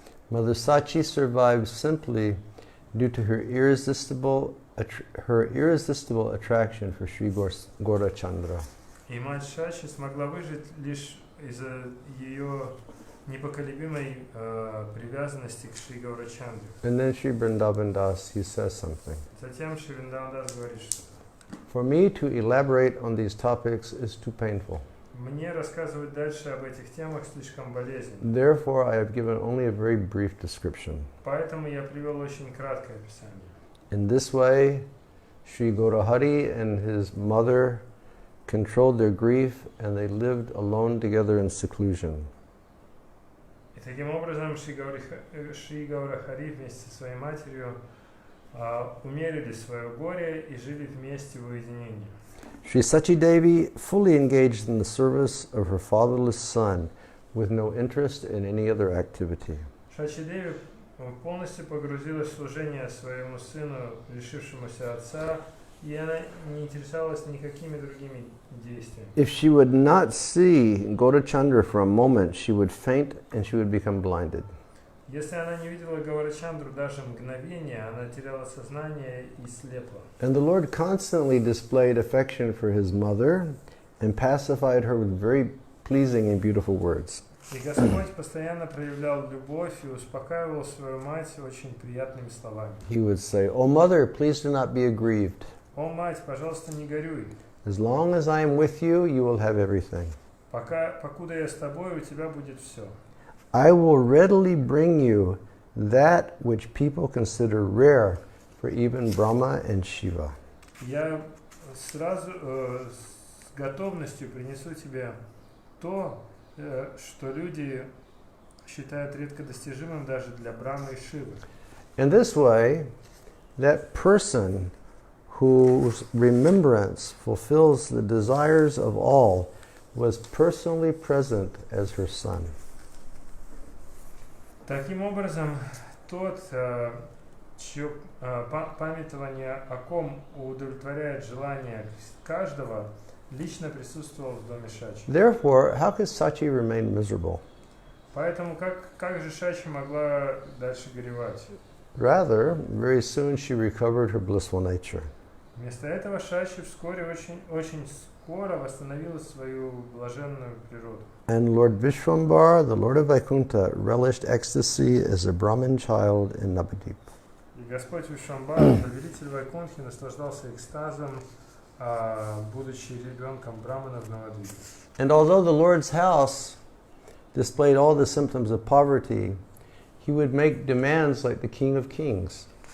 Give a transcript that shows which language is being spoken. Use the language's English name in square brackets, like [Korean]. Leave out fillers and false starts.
[English] Mother Sachi survived simply due to her irresistible attraction for Sri Gaurachandra. [Russian] И мать Шачи смогла выжить лишь из-за ее непоколебимой привязанности к Шри Гаурачандре. [English] And then Sri Vrindavan Das, he says something. [Russian] Затем Шри Вриндаван Дас говорит что-то. [English] For me to elaborate on these topics is too painful. [Russian] Мне рассказывать дальше об этих темах слишком болезненно. [English] Therefore, I have given only a very brief description. [Russian] Поэтому я привел очень краткое описание. [English] In this way, Sri Gaurahari and his mother controlled their grief and they lived alone together in seclusion. [Russian] И таким образом Шри Гаурахари вместе со своей матерью умерили свое горе и жили вместе в уединении. [English] Sri Sachi Devi fully engaged in the service of her fatherless son with no interest in any other activity. [Russian] Шачи Деви полностью погрузилась в служение своему сыну, лишившемуся отца, и она не интересовалась никакими другими действиями. [English] If she would not see Gaurachandra for a moment, she would faint and she would become blinded. [Russian] Если она не видела Гаурачандру даже мгновение, она теряла сознание и слепла. [English] And the Lord constantly displayed affection for his mother and pacified her with very pleasing and beautiful words. [Russian] И Господь постоянно проявлял любовь и успокаивал свою мать очень приятными словами. [English] He would say, "O mother, please do not be aggrieved. [Russian] О, мать, пожалуйста, не горюй. [English] As long as I am with you, you will have everything. [Russian] Покуда я с тобой, у тебя будет все. [English] I will readily bring you that which people consider rare for even Brahma and Shiva. [Russian] Я сразу с готовностью принесу тебе то, что люди считают редко достижимым даже для Брамы и Шивы. [English] In this way, that person whose remembrance fulfills the desires of all was personally present as her son. [Russian] Таким образом, тот, чье памятование о ком удовлетворяет желание каждого, лично присутствовал в доме Шачи. [English] Therefore, how could Sachi remain miserable? [Russian] Поэтому как же Шачи могла дальше горевать? [English] Rather, very soon she recovered her blissful nature. [Russian] Вместо этого Шачи вскоре очень скоро восстановила свою блаженную природу. [English] And Lord Vishwambar, the Lord of Vaikuntha, relished ecstasy as a Brahmin child in Navadip. [Russian] И Господь Вишвамбар, повелитель Вайкунтхи, наслаждался экстазом, будучи ребенком Брамана в Навадвипе. [English] And although the Lord's house displayed all the symptoms of poverty, he would make demands like the King of Kings.